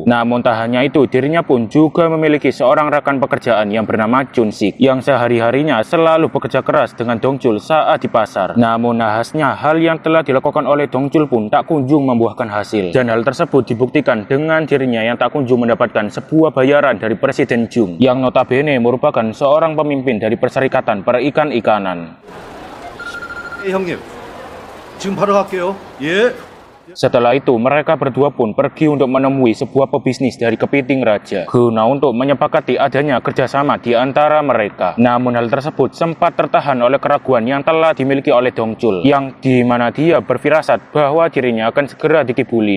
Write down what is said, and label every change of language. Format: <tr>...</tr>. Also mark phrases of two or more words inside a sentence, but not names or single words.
<id>Namun tak hanya itu, dirinya pun juga memiliki seorang rekan pekerjaan yang bernama Chun Sik, yang sehari-harinya selalu bekerja keras dengan Dong Chul saat di pasar. Namun nahasnya, hal yang telah dilakukan oleh Dong Chul pun tak kunjung membuahkan hasil. Dan hal tersebut dibuktikan dengan dirinya yang tak kunjung mendapatkan sebuah bayaran dari Presiden Jung, yang notabene merupakan seorang pemimpin dari Perserikatan Perikan-ikanan.</id> <ko>형님, 지금 바로 갈게요. 예.</ko> <id>Setelah itu, mereka berdua pun pergi untuk menemui sebuah pebisnis dari kepiting raja, guna untuk menyepakati adanya kerjasama di antara mereka. Namun hal tersebut sempat tertahan oleh keraguan yang telah dimiliki oleh Dong Chul, yang dimana dia berfirasat bahwa dirinya akan segera dikibulin.</id>